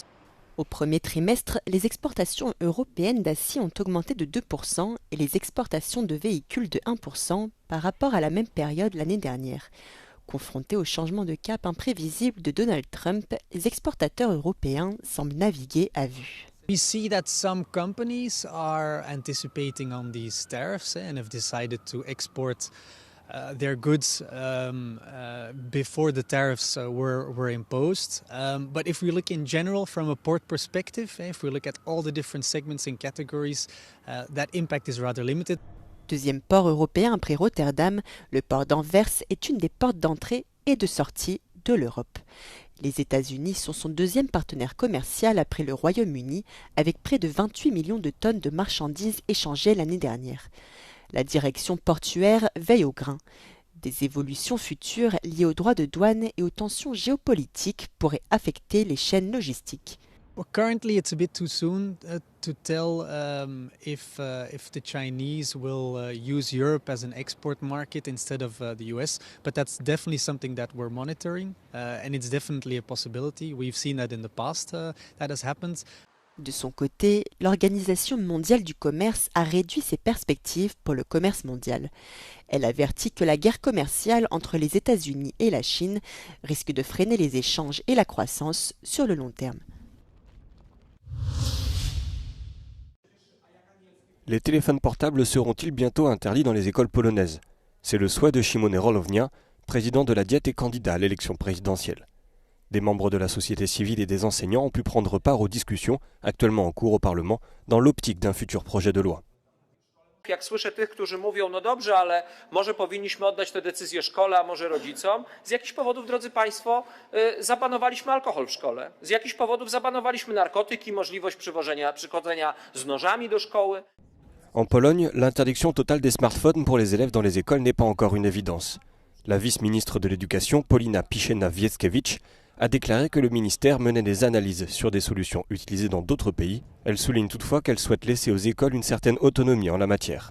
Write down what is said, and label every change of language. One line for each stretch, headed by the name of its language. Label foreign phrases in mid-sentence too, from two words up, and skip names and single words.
French: Au premier trimestre, les exportations européennes d'acier ont augmenté de 2% et les exportations de véhicules de 1% par rapport à la même période l'année dernière. Confrontés au changement de cap imprévisible de Donald Trump, les exportateurs européens semblent naviguer à vue.
English: We see that some companies are anticipating on these tariffs and have decided to export their goods before the tariffs were imposed. But if we look in general from a port perspective, if we look at all the different segments and categories, that impact is rather limited.
French: Deuxième port européen après Rotterdam, le port d'Anvers est une des portes d'entrée et de sortie de l'Europe. Les États-Unis sont son deuxième partenaire commercial après le Royaume-Uni, avec près de 28 millions de tonnes de marchandises échangées l'année dernière. La direction portuaire veille au grain. Des évolutions futures liées aux droits de douane et aux tensions géopolitiques pourraient affecter les chaînes logistiques.
English: Well, currently, it's a bit too soon to tell if the Chinese will use Europe as an export market instead of the US, but that's definitely something that we're monitoring, and it's definitely a possibility. We've seen that in the past, that has happened.
French: De son côté, l'Organisation mondiale du commerce a réduit ses perspectives pour le commerce mondial. Elle avertit que la guerre commerciale entre les États-Unis et la Chine risque de freiner les échanges et la croissance sur le long terme. Les téléphones portables seront-ils bientôt interdits dans les écoles polonaises? C'est le souhait de Szymon Hołownia, président de la Diète et candidat à l'élection présidentielle. Des membres de la société civile et des enseignants ont pu prendre part aux discussions actuellement en cours au Parlement dans l'optique d'un futur projet de loi.
Polish: Jak słyszę tych, którzy mówią, no dobrze, ale może powinniśmy oddać tę decyzję szkole, a może rodzicom. Z jakichś powodów, drodzy Państwo, zabanowaliśmy alkohol w szkole. Z jakichś powodów zabanowaliśmy narkotyki, możliwość przychodzenia z nożami do szkoły.
French: En Pologne, l'interdiction totale des smartphones pour les élèves dans les écoles n'est pas encore une évidence. La vice-ministre de l'Éducation, Paulina Piszczena-Wieckiewicz, a déclaré que le ministère menait des analyses sur des solutions utilisées dans d'autres pays. Elle souligne toutefois qu'elle souhaite laisser aux écoles une certaine autonomie en la matière.